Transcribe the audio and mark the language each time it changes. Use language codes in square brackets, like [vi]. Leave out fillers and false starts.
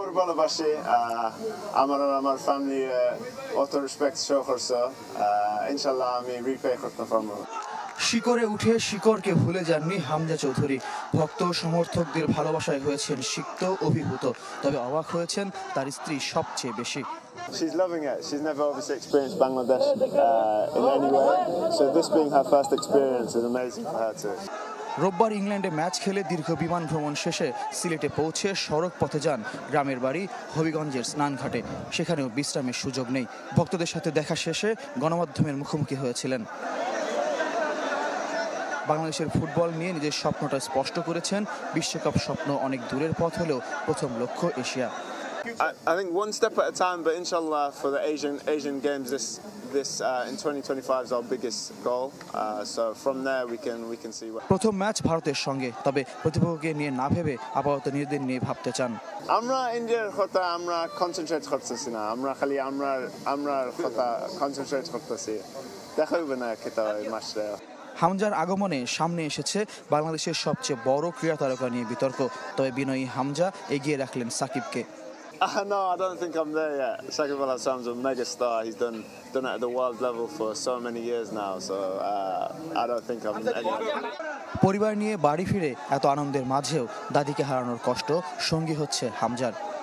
[bn] ভালোবাসি আমার ফ্যামিলি অত রেসপেক্ট শো করছে, ইনশাআল্লাহ আমি রিপে করতে পারবো। শিকড়ে উঠে শিকড়কে ভুলে যাননি হামজা চৌধুরী। ভক্ত সমর্থকদের ভালোবাসায় হয়েছেন সিক্ত অভিভূত, তবে অবাক হয়েছেন তার স্ত্রী সবচেয়ে বেশি। [en] She's loving it. She's never obviously experienced Bangladesh in any way, so this being her first experience is amazing for her too. [bn] রোববার ইংল্যান্ডে ম্যাচ খেলে দীর্ঘ বিমান ভ্রমণ শেষে সিলেটে পৌঁছে সড়ক পথে যান গ্রামের বাড়ি হবিগঞ্জের স্নানঘাটে। সেখানেও বিশ্রামের সুযোগ নেই। ভক্তদের সাথে দেখা শেষে গণমাধ্যমের মুখোমুখি হয়েছিলেন। বাংলাদেশের ফুটবল নিয়ে নিজের স্বপ্নটা স্পষ্ট করেছেন। বিশ্বকাপ স্বপ্ন অনেক দূরের পথ হলেও প্রথম লক্ষ্য Asia. [en] I think one step at a time, but inshallah for the Asian Games this in 2025 is our biggest goal. So from there we can see what. [bn] প্রথম ম্যাচ ভারতের সঙ্গে, তবে প্রতিপক্ষকে নিয়ে না ভেবে আপাতত নিজেদের নিয়ে ভাবতে চান। আমরা ইন্ডিয়ার কথা আমরা কনসেন্ট্রেট করতেছি না, আমরা খালি আমরা কথা কনসেন্ট্রেট করতেছি। দেখা হবে না খেতে মাসে। হামজার আগমনে সামনে এসেছে বাংলাদেশের সবচেয়ে বড় ক্রীড়া তারকা নিয়ে বিতর্ক, তবে বিনয়ী হামজা এগিয়ে রাখলেন সাকিবকে। [en] No, I don't think I'm there yet. Sakib Al Hasan's a mega star. He's done it at the world level for so many years now. So I don't think I'm anywhere. [bn] পরিবার নিয়ে বাড়ি ফিরে এত আনন্দের মাঝেও দাদিকে হারানোর কষ্ট সঙ্গী হচ্ছে হামজার।